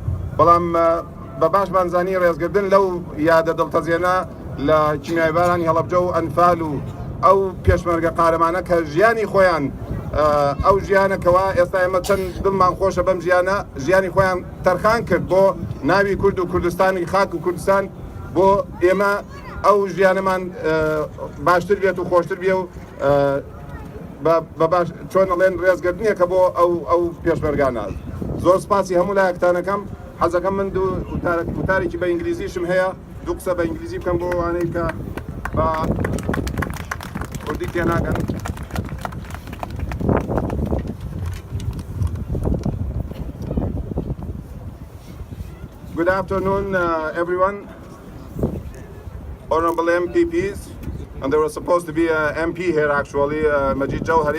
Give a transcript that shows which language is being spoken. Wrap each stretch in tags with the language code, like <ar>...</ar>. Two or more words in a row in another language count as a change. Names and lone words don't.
<ckb>هەڵەبجە بەڵام بە باش بانزانی ڕێزگردن لەو یادە دڵتەزیێنە لە کیمیایبارانی هەڵەبجە و ئەنفال و ئەو پێشمەرگە قارەمانە کە ژیانی خۆیان ئەو ژیانەکەەوە ئێستا ئێمە چەند دڵمان خۆشە بەم ژیانە ژیانی خۆیان تەرخان کرد بۆ ناوی کورد و کوردستانی خاک و کوردستان بۆ ئێمە ئەو ژیانەمان باشتر بێت و خۆشتر بێ و بە باش چۆن ئەڵێن ڕێزگردنیەکە بۆ ئەو پێشمەرگانە. زۆر سپاسی هەموو لایەکتانەکەم. حەزەکەم من وتارێکی بە ئینگلیزیشم هەیە، دوو قسە بە ئینگلیزی بکەم بۆ ئەوانەی کە بە کوردی تێناگەن.</ckb> <en>Good afternoon, everyone. Honorable MPPs, and there was supposed to be an MP here actually, Majid Jawhari.</en>